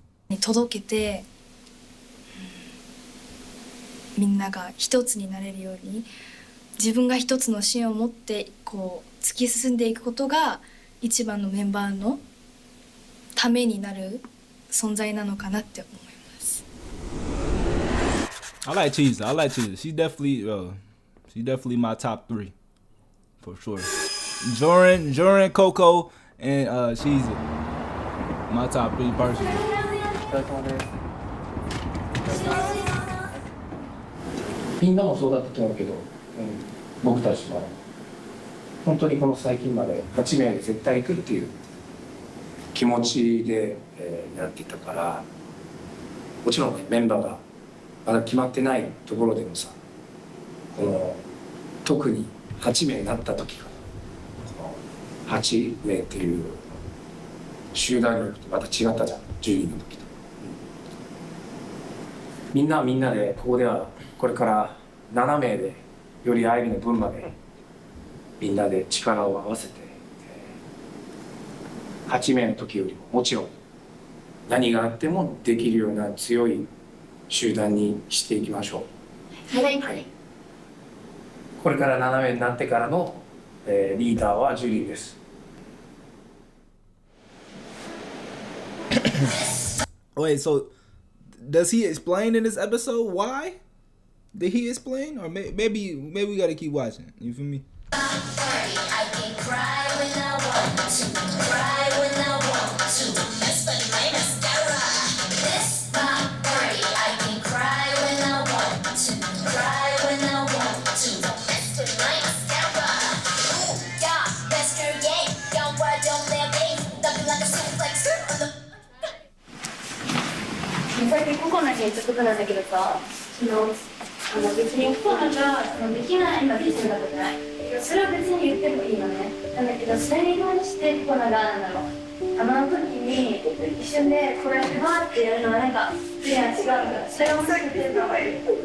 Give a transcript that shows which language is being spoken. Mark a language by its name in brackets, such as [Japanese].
[Japanese] に届けて、みんなが一つになれるように自分が一つの芯を持ってこう突き進んでいくことが一番のメンバーのためになる存在なのかなって思います。 [English] I like Cheese. She's definitely my top 3 for sure. Joran, Coco, and she's my top 3 personally. [Japanese] みんなもそうだったと思うけど、僕たちは本当にこの最近まで8名で絶対行くっていう気持ちで、やっていたから、もちろんねメンバーがまだ決まってないところでもさ、この特に8名になった時からこの8名っていう集団力ってまた違ったじゃん、10人の時と、みんなはみんなでここではこれから7名でよりアイリの分までみんなで力を合わせて、8名の時よりももちろん何があってもできるような強い集団にしていきましょう。はい、はい、これから7名になってからの、リーダーはジュリーです。 [English] Wait, so does he explain in this episode why? Did he explain, or maybe we gotta keep watching? You feel me? I can cry when I want to, cry when I want to. That's when my mascara. This my party. I can cry when I want to, cry when I want to. That's when my mascara. Ooh, yeah, that's your game. Young boy, don't play a game. Nothing like a suplex on the. [Japanese] 最近ココナに言ったことなんだけどさ、別にココナができないかできないかじゃない。それは別に言ってもいいのね。なんだけど、それに関してココナがなんだろう。あの時に一瞬でこれバーってやるのはなんか違うから、それを避けてるのがいい。